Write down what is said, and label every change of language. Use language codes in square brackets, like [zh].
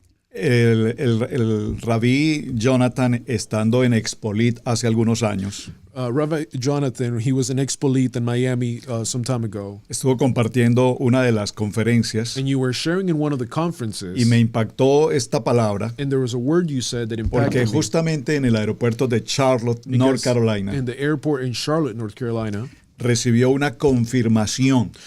[es] El rabí Jonathan, estando en Expolit hace algunos años, [en] Rabbi Jonathan, he was in Expolit in Miami some time ago, [es] estuvo compartiendo una de las conferencias [en] and you were sharing in one of the conferences, [es] y me impactó esta palabra [en] and there was a word you said that [es] porque [en] impacted me. [es] justamente en el aeropuerto de Charlotte, North [en] Because Carolina, in the airport in Charlotte, North Carolina, [es] recibió una confirmación